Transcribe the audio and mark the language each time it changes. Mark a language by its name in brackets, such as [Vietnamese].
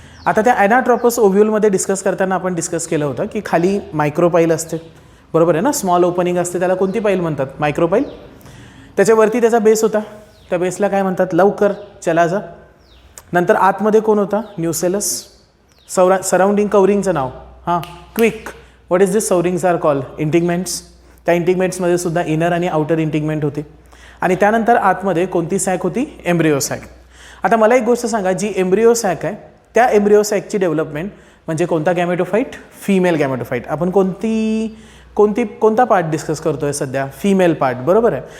[Marathi] आता त्या ॲनाट्रोपस ओव्ह्यूलमध्ये डिस्कस करताना आपण डिस्कस केलं होतं की खाली मायक्रोपाईल असते, बरोबर आहे ना, स्मॉल ओपनिंग असते, त्याला कोणती पाईल म्हणतात, मायक्रोपाईल. त्याच्यावरती त्याचा बेस होता, त्या बेसला काय म्हणतात, लवकर चला जा. नंतर आतमध्ये कोण होता, nucellus. Surrounding कवरिंगचं now quick. [English] What is this surroundings are call, integuments. [Marathi] त्या इंटिगमेंट्समध्ये सुद्धा इनर आणि आउटर इंटिगमेंट होते. आणि त्यानंतर आतमध्ये कोणती सॅक होती, एम्ब्रिओ सॅक. आता मला एक गोष्ट सांगा, जी एम्ब्रिओ सॅक आहे त्या एम्ब्रिओ सॅकची डेव्हलपमेंट म्हणजे कोणता गॅमेटोफाईट, फिमेल गॅमेटोफाईट. आपण कोणता पार्ट डिस्कस करतोय सध्या, फिमेल पार्ट, बरोबर आहे.